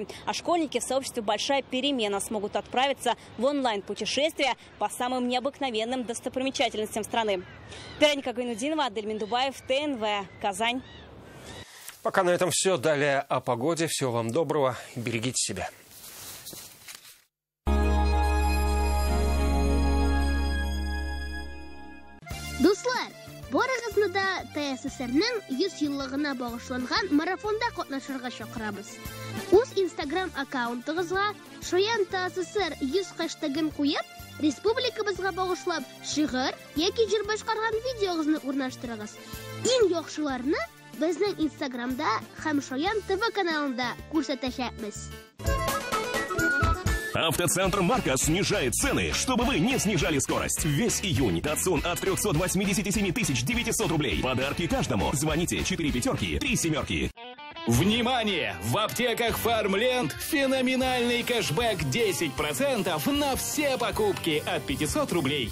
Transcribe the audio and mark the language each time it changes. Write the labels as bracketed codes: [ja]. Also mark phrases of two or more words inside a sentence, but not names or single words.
[ru] А школьники в сообществе «Большая перемена» смогут отправиться в онлайн-путешествие по самым необыкновенным достопримечательностям страны. Вероника Гайнудинова, Адель Миндубаев, ТНВ, Казань. Пока на этом все. Далее о погоде. Всего вам доброго. Берегите себя. [tt] Дуслар, барыгызны да ТССРның 100 еллыгына багышланган марафонда катнашырга чакырабыз. Үз Instagram аккаунтыгызга «Шаян ТССР 100» хэштегын куеп, республикабызга багышлап шигырь яки җыр башкарган видеогызны урнаштырыгыз. Иң яхшыларны безнең Instagramда һәм Шаян ТВ каналында күрсәтәчәкбез. [ru] Автоцентр «Марка» снижает цены, чтобы вы не снижали скорость. Весь июнь Datsun от 387 900 рублей. Подарки каждому. Звоните 4 пятерки, 3 семерки. Внимание! В аптеках Фармленд феноменальный кэшбэк 10% на все покупки от 500 рублей.